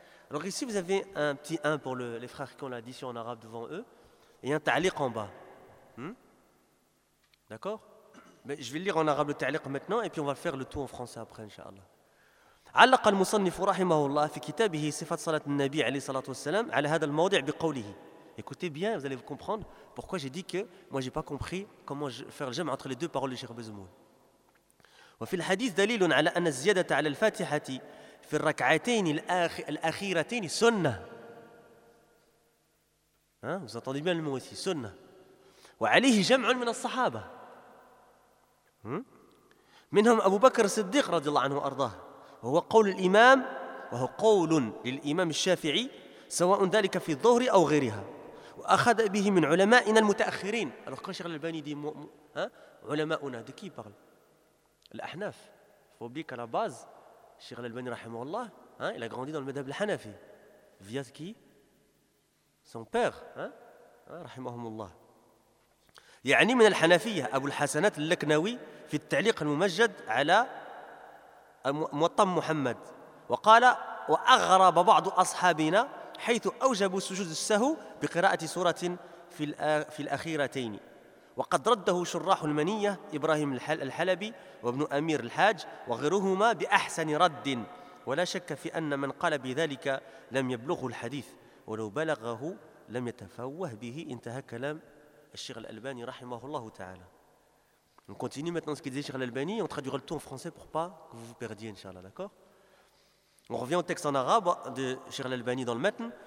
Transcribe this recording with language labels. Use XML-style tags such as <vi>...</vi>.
<fr>Alors ici vous avez un petit 1 pour les frères qui ont l'addition en arabe devant eux et un ta'liq en bas. D'accord ? Mais je vais lire en arabe le ta'liq maintenant et puis on va faire le tout en français après, Inch'Allah.</fr> <ar>علق المصنف رحمه الله في كتابه صفة صلاة النبي عليه الصلاة والسلام على هذا الموضع بقوله.</ar> <fr>Écoutez bien, vous allez comprendre pourquoi j'ai dit que moi j'ai pas compris comment faire le jam entre les deux paroles du Cheikh Bezemoun.</fr> <ar>وفي الحديث دليل على أن الزيادة على الفاتحة في الركعتين الأخيرتين سنة.</ar> <fr>Vous entendez bien le mot ici, sunnah.</fr> <ar>وعليه جمع من الصحابة. منهم أبو بكر الصديق رضي الله عنه وأرضاه. وهو قول الإمام وهو قول للإمام الشافعي سواء ذلك في الظهر أو غيرها. وأخذ به من علمائنا المتأخرين.</ar> <fr>Alors quand Cheikh Al-Albani dit علماؤنا, de qui parle? L'Ahnaf. Il faut oublier qu'à la base, Cheikh Al-Albani</fr> <ar>رحمه الله,</ar> <fr>il a grandi dans le madhhab al-Hanafi. Via qui? Son père,</fr> <ar>رحمهم الله. يعني من الحنفية أبو الحسنات اللكنوي في التعليق الممجد على موطن محمد وقال وأغرب بعض أصحابنا حيث أوجبوا سجود السهو بقراءة سورة في الأخيرتين وقد رده شراح المنية إبراهيم الحلبي وابن أمير الحاج وغيرهما بأحسن رد ولا شك في أن من قال بذلك لم يبلغه الحديث ولو بلغه لم يتفوه به انتهى كلام الشيخ الألباني رحمه الله تعالى.</ar> <fr>On continue maintenant ce qu'il disait Cheikh Al-Albani, on traduira le tout en français pour pas que vous vous perdiez, Inch'Allah, d'accord ? On revient au texte en arabe de Cheikh Al-Albani dans le matn.</fr>